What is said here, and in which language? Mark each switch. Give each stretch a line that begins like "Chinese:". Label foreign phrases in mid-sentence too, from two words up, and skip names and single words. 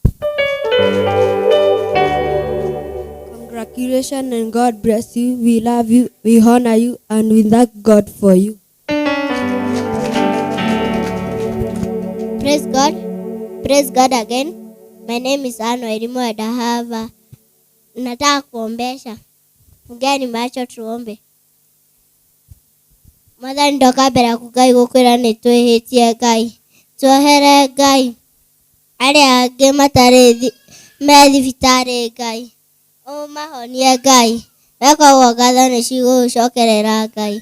English: Congratulations and God bless you. We love you, we honor you, and we thank God for you. Praise God. Praise God again. My name is Anno Elimu Adahava.
Swahili: Nataka kuombesha. Fungeni macho tuombe.
Kikuyu: Mwathani ndoka mbere yaku Ngai gukwira ni twihĩtie Ngai. Tuohere Ngai. Arĩa angĩ matarĩ me thibitarĩ Ngai. Ũmahonie Ngai. Wekagwo ngatho nĩ cigũgũcokerera Ngai.